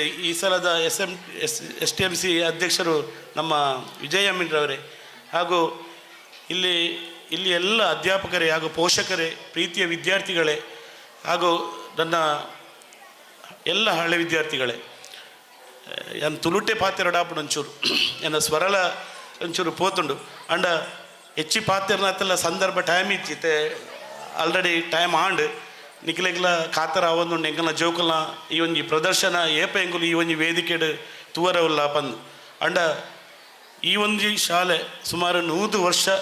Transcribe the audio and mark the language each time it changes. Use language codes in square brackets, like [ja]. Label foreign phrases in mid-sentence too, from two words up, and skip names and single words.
[kn] ಈ ಸಲದ STMC ಅಧ್ಯಕ್ಷರು ನಮ್ಮ ವಿಜಯ್ ಅಮೀನ್ರವರೇ ಹಾಗೂ ಇಲ್ಲಿ ಎಲ್ಲ ಅಧ್ಯಾಪಕರೇ ಹಾಗೂ ಪೋಷಕರೇ, ಪ್ರೀತಿಯ ವಿದ್ಯಾರ್ಥಿಗಳೇ ಹಾಗೂ ನನ್ನ ಎಲ್ಲ ಹಳೆ ವಿದ್ಯಾರ್ಥಿಗಳೇ. [tcy] ಎನ್ ತುಳುಟೆ ಪಾತೆರಡಾಪುಡು ಒಂಚೂರು ಎನ್ನ ಸ್ವರಲ ಒಂಚೂರು ಪೋತುಂಡು ಅಂಡ ಹೆಚ್ಚಿ ಪಾತೆರ್ನತ್ತಲ್ಲ ಸಂದರ್ಭ ಟೈಮ್ ಇಚ್ಚಿತ್ತೆ [en] already time [tcy] ಆಂಡ್ ನಿಖಿಲೆಗ್ಲ ಖಾತರ ಅವೊಂದು ಎಂಕಲ್ನ ಜೋಕಲ್ನ ಈ ಒಂಜಿ ಪ್ರದರ್ಶನ ಏಪ ಎಂಗುಲು ಈ ಒಂಜಿ ವೇದಿಕೆಡು ತೂವರವುಲ್ಲ ಪಂದು ಅಂಡ ಈ ಒಂಜಿ ಶಾಲೆ ಸುಮಾರು 100 ವರ್ಷ